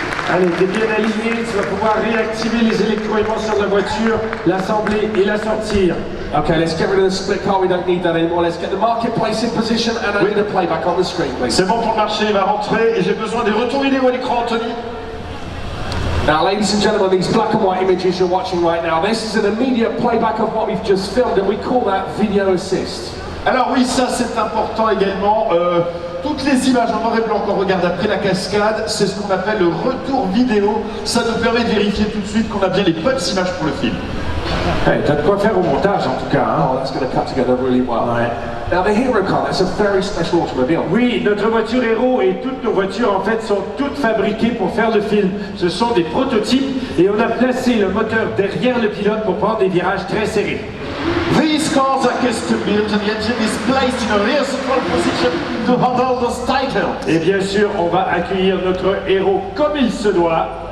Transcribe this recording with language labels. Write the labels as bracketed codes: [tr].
[fr] Allez, t'es bien aligné, tu vas pouvoir réactiver les électroaimants sur la voiture, l'assembler et la sortir. [en] Okay, let's get rid of the split car. We don't need that anymore. Let's get the marketplace in position and I need a playback on the screen, please. [fr] C'est bon pour le marché, il va rentrer et j'ai besoin des retours vidéo à l'écran, Anthony. [en] Now, ladies and gentlemen, these black and white images you're watching right now, this is an immediate playback of what we've just filmed and we call that video assist. [fr] Alors oui, ça c'est important également. Toutes les images en noir et blanc qu'on regarde après la cascade, c'est ce qu'on appelle le retour vidéo. Ça nous permet de vérifier tout de suite qu'on a bien les bonnes images pour le film. Hey, t'as de quoi faire au montage en tout cas. Hein? [en] Oh, that's going to cut together really well. [fr] Ouais. [en] Now, the Hero car, that's a very special automobile. [fr] Oui, notre voiture héros et toutes nos voitures en fait sont toutes fabriquées pour faire le film. Ce sont des prototypes et on a placé le moteur derrière le pilote pour prendre des virages très serrés. [en] These cars are custom built and the engine is placed in a rear central position to handle those titles. [fr] Et bien sûr, on va accueillir notre héros comme il se doit.